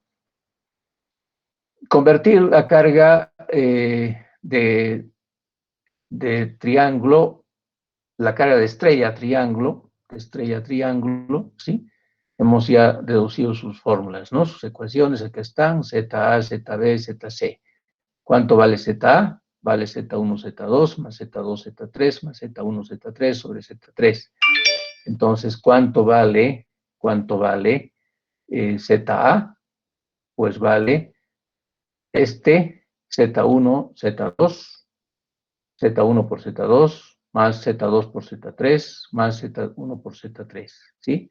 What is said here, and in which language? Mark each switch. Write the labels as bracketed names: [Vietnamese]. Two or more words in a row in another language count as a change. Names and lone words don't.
[Spanish] Convertir la carga de triángulo, la carga de estrella a triángulo, ¿sí? Hemos ya deducido sus fórmulas, ¿no? Sus ecuaciones, aquí están, ZA, ZB, ZC. ¿Cuánto vale ZA? Vale Z1, Z2, más Z2, Z3, más Z1, Z3 sobre Z3. Entonces, ¿cuánto vale ZA? Pues vale este Z1, Z2, Z1 por Z2, más Z2 por Z3, más Z1 por Z3, ¿sí?